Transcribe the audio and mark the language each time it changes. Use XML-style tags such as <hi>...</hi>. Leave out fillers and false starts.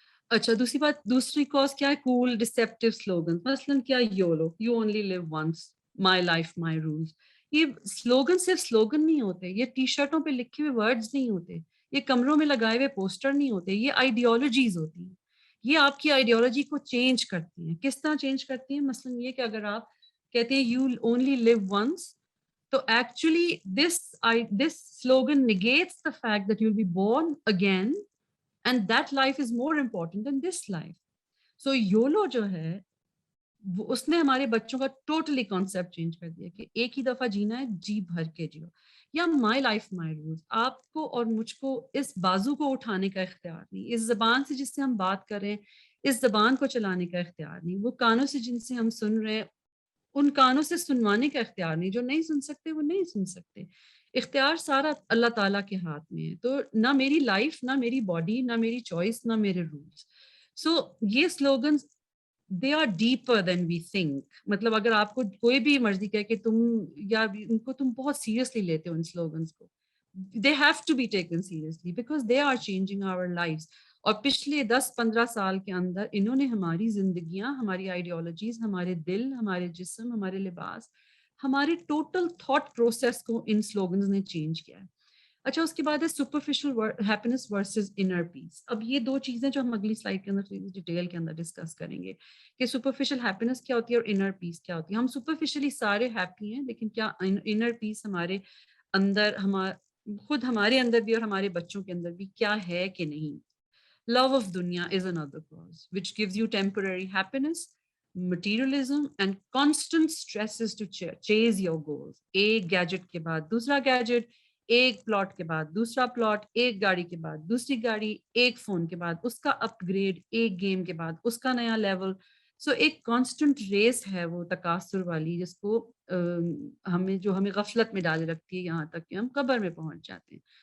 <ur>اچھا دوسری کاز کیا ہے؟ کول ڈسپٹیو سلوگن، مثلاً کیا YOLO,</ur> <en>You only live once, my life my rules.</en> <ur>یہ سلوگن صرف سلوگن نہیں ہوتے، یہ ٹی شرٹوں پہ لکھے ہوئے ورڈز نہیں ہوتے، یہ کمروں میں لگائے ہوئے پوسٹر نہیں ہوتے، یہ آئیڈیالوجیز ہوتی ہیں. یہ آپ کی آئیڈیالوجی کو چینج کرتی ہیں. کس طرح چینج کرتی ہیں؟ مثلاً یہ کہ اگر آپ کہتے ہیں یو اونلی لیو ونس، تو actually</ur> <en>this slogan negates the fact that you'll be born again and that life is more important than this life.</en> <ur>So YOLO جو ہے اس نے ہمارے بچوں کا ٹوٹلی کانسیپٹ چینج کر دیا کہ ایک ہی دفعہ جینا ہے، جی بھر کے جیو. یا مائی لائف مائی رولز، آپ کو اور مجھ کو اس بازو کو اٹھانے کا اختیار نہیں، اس زبان سے جس سے ہم بات کر رہے ہیں اس زبان کو چلانے کا اختیار نہیں، وہ کانوں سے جن سے ہم سن رہے ہیں ان کانوں سے سنوانے کا اختیار نہیں، جو نہیں سن سکتے وہ نہیں سن سکتے. اختیار سارا اللہ تعالیٰ کے ہاتھ میں ہے. تو نہ میری لائف، نہ میری باڈی، نہ میری چوائس، نہ میرے رولس.</ur> <en>So یہ slogans they are deeper than we think.</en> <ur>مطلب اگر آپ کو کوئی بھی مرضی کہے کہ تم یا ان کو تم بہت سیریسلی لیتے ہو ان سلوگنز کو،</ur> <en>they have to be taken seriously because they are changing our lives.</en> <ur>اور پچھلے 10-15 سال کے اندر انہوں نے ہماری زندگیاں، ہماری آئیڈیالوجیز، ہمارے دل، ہمارے جسم، ہمارے لباس، ہمارے ٹوٹل تھاٹ پروسیس کو ان سلوگنز نے چینج کیا ہے. اچھا اس کے بعد ہے</ur> <en>Superficial happiness versus inner peace.</en> <ur>اب یہ دو چیزیں جو ہم اگلی سلائڈ کے اندر ڈیٹیل کے اندر ڈسکس کریں گے کہ سپرفیشل ہیپینس کیا ہوتی ہے اور انر پیس کیا ہوتی ہے. ہم سپرفیشلی سارے ہیپی ہیں، لیکن کیا انر پیس ہمارے اندر، خود ہمارے اندر بھی اور ہمارے بچوں کے اندر بھی کیا ہے کہ نہیں.</ur> <en>Love of dunya is another cause which gives you temporary happiness, materialism and constant stresses to chase your goals.</en> <ur>ایک گیجٹ کے بعد دوسرا گیجٹ، ایک پلاٹ کے بعد دوسرا پلاٹ، ایک گاڑی کے بعد دوسری گاڑی، ایک فون کے بعد اس کا اپ گریڈ، ایک گیم کے بعد اس کا نیا لیول. سو ایک کانسٹنٹ ریس ہے وہ تکاثر والی، جس کو ہمیں غفلت میں ڈالے رکھتی ہے یہاں تک کہ ہم قبر میں پہنچ جاتے ہیں.</ur>